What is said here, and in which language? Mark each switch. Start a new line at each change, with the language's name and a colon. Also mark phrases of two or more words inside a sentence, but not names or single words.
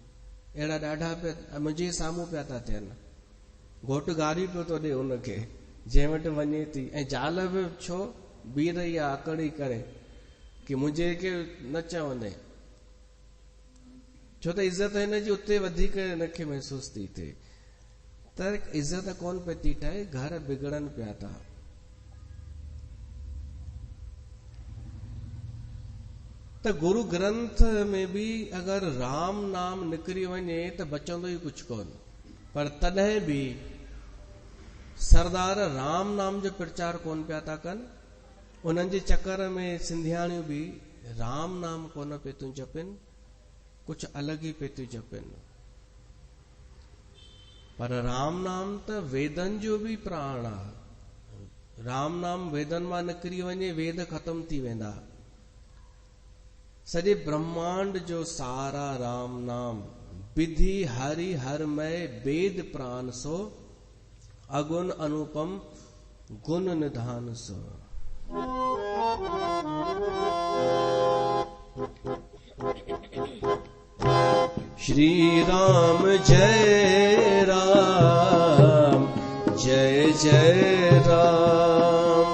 Sindhi: अहिड़ा ॾाढा पिया मुंहिंजे साम्हूं पिया था थियनि। घोटु गारियूं पियो थो ॾे उनखे जंहिं वटि वञे थी, ऐं ज़ाल बि छो बीह रही आहे आकड़ी करे कि मुंहिंजे खे न चवंदे, छो त इज़त हिनजी उते वधीक हिनखे महसूस थी थिए। त इज़त कोन पई थी ठहे, घर बिगड़नि पिया था। त गुरु ग्रंथ में भी अगरि राम नाम निकिरी वञे त बचंदो ई कुझु कोन। पर तॾहिं बि सरदार राम नाम जो प्रचार कोन पिया था कनि। उन्हनि जे चक्कर में सिंधियाणियूं बि राम नाम कोन पिए थियूं जपनि, कुझु अलॻि ई पिए थियूं जपनि। पर राम नाम त वेदनि जो बि प्राण आहे। राम नाम वेदनि मां निकिरी वञे, वेद ख़तम थी वेंदा। सॼे ब्रह्मांड जो सारा राम नाम,
Awadhi: विधि हरि हरमय वेद प्राण सो, अगुण अनुपम गुण निधान सो।
Sindhi: श्री राम जय राम जय जय राम।